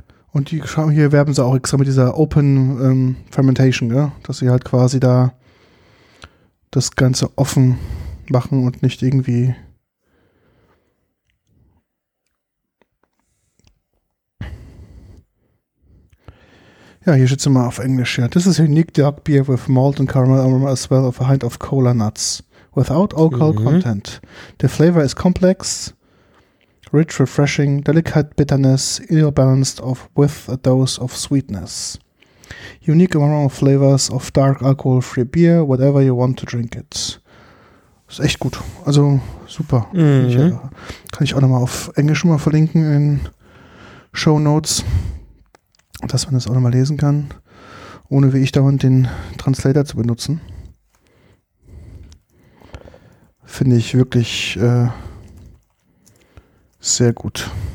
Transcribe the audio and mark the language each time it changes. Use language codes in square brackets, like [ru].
[de] Und die schauen hier, werben sie auch extra mit dieser Open Fermentation, gell? Dass sie halt quasi da das Ganze offen machen und nicht irgendwie. Ja, hier steht es immer auf Englisch. Ja. [en] This is a unique dark beer with malt and caramel aroma as well as a hint of cola nuts. Without alcohol content. The flavor is complex, rich, refreshing, delicate bitterness, ill balanced of with a dose of sweetness. Unique aroma of flavors of dark alcohol free beer, whatever you want to drink it. [de] Ist echt gut. Also super. Kann ich auch nochmal auf Englisch mal verlinken in Show Notes. Dass man das auch nochmal lesen kann, ohne wie ich dauernd den Translator zu benutzen. Finde ich wirklich sehr gut.